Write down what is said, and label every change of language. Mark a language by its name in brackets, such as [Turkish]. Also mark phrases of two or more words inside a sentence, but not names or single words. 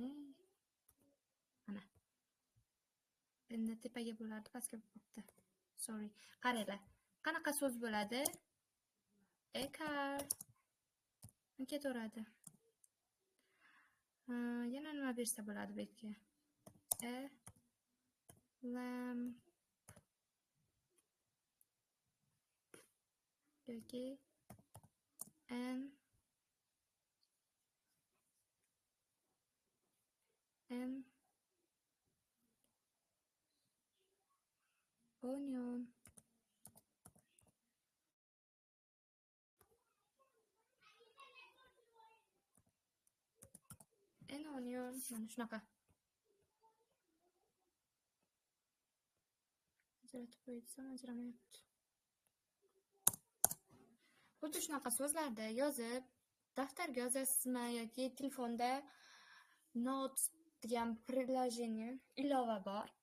[Uzbek] Mana. Endi tepaga bo'lardi, pastga bo'libdi. Sorry. Qaranglar. Qanaqa so'z bo'ladi? [English] A car. [Uzbek] Ketaveradi. Yana nima bersa bo'ladi bu yerga? [English] A lamp. [Uzbek] Yoki [English] an onion. An onion. [Uzbek] Mana shunaqa. Ajratib qo'ysam ajramayapti. Xuddi shunaqa so'zlarni yozib daftarga yozasizmi yoki telefonda Notes degan приложение ilova bor.